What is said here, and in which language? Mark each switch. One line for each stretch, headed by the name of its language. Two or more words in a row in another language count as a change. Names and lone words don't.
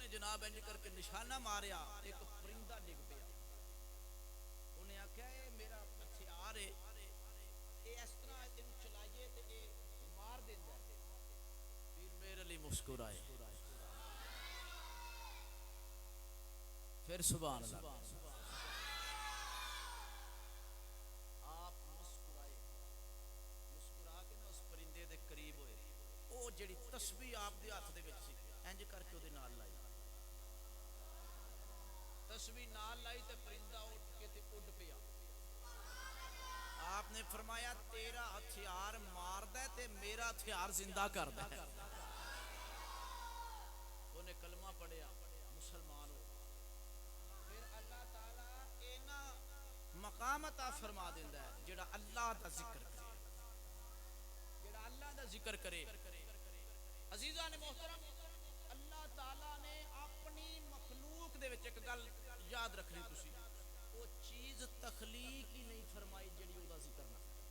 Punjabi: جناب انج کر کے نشانہ ماریا ایک پرندہ ڈگ پیا انہیں آخیا اے میرا ہتھیار ہے اے اس طرح تینوں چلائیے تے اے مار دیندا ہے پیر میرے لیے مسکرائے پھر سبحان اللہ آپ مسکرائے مسکرا کے نا اس پرندے دے قریب ہوئے او جڑی تسبیح آپ دے ہاتھ دے وچ سی انج کر کے او دے نال لائی تسبیح نال لائی تے پرندہ اٹھ کے تے اڈ پیا آپ نے فرمایا تیرا ہتھیار ماردا ہے تے میرا ہتھیار زندہ کردا ہے انہیں کلمہ پڑھیا مسلمان ہو پھر اللہ تعالی اینا مقام عطا فرما دیندا ہے جڑا اللہ دا ذکر کرے جڑا اللہ دا ذکر کرے عزیزان محترم اللہ تعالی نے اپنی مخلوق دے وچ ایک گل یاد رکھنی تسی وہ چیز تخلیق ہی نہیں فرمائی جڑی او دا ذکر نہ